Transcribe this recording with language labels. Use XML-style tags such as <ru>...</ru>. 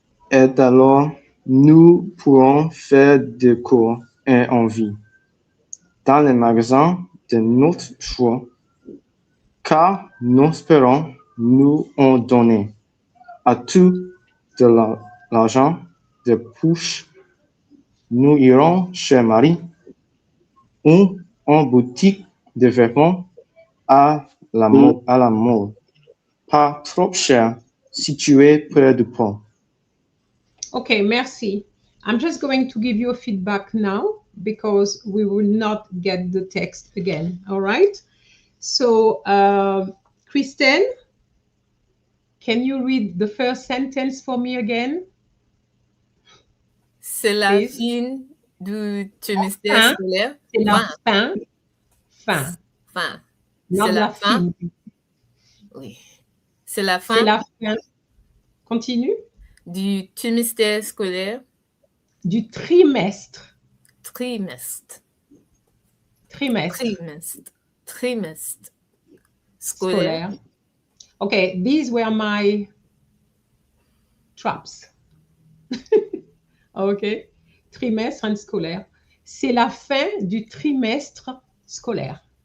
<fr>Et alors, nous pourrons faire des cours en vie dans les magasins de notre choix, car nos parents nous ont donné à tout de l'argent de poche. Nous irons chez Marie ou en boutique de vêtements à la mode, pas trop cher, situé près du pont. Okay, merci.</fr> <en>I'm just going to give you a feedback now because we will not get the text again, all right? So, Kristen, can you read the first sentence for me again?</en> <fr>C'est la</fr> <en>Please.</en> <fr>fin du trimestre Fin. scolaire. C'est la fin. Fin. Fin.</fr> <en>Not</en> <fr>C'est la la fin. fin. Oui. C'est la C'est fin la fin. Continue. du trimestre scolaire. Du trimestre. Trimestre. Trimestre. Trimestre. Scolaire. Scolaire.</fr> <en>Okay, these were my traps. Okay. Trimestre and scolaire.</en> <fr>C'est la fin du trimestre scolaire.</fr>